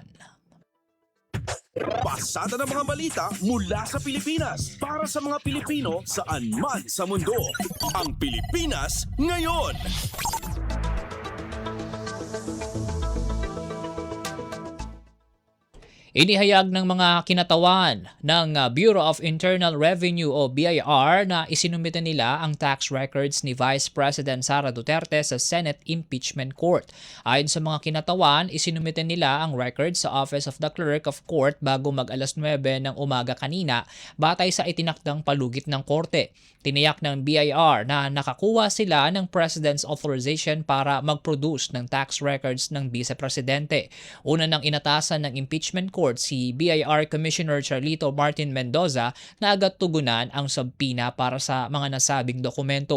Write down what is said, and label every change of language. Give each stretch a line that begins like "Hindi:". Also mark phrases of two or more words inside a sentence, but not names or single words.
Filipino: Pasada ng mga balita mula sa Pilipinas para sa mga Pilipino saan man sa mundo. Ang Pilipinas Ngayon. Inihayag ng mga kinatawan ng Bureau of Internal Revenue o BIR na isinumite nila ang tax records ni Vice President Sara Duterte sa Senate Impeachment Court. Ayon sa mga kinatawan, isinumite nila ang records sa Office of the Clerk of Court bago mag-alas 9 ng umaga kanina batay sa itinakdang palugit ng korte. Tiniyak ng BIR na nakakuha sila ng
English: President's authorization
Filipino: para mag-produce ng tax records ng Vice Presidente. Una nang inatasan ng
English: impeachment court
Filipino: si BIR Commissioner Charlito Martin Mendoza na agad tugunan ang subpoena para sa mga nasabing dokumento.